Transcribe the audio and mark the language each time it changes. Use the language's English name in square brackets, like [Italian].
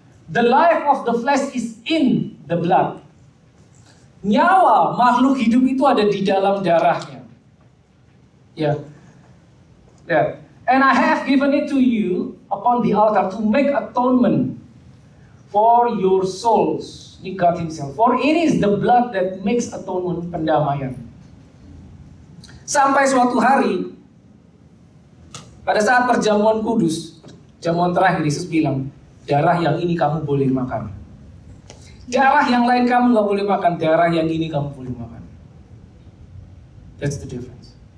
[English] The life of the flesh is in the blood. [Indonesian] Nyawa makhluk hidup itu ada di dalam darahnya. Ya. Yeah. [English] And I have given it to you upon the altar to make atonement for your souls. Ini God himself. For it is the blood that makes atonement, pendamaian. [Indonesian] Sampai suatu hari, pada saat perjamuan kudus, perjamuan terakhir, Yesus bilang, darah yang ini kamu boleh makan. Darah yang lain kamu gak boleh makan. Darah yang ini kamu boleh makan. [English] That's the difference.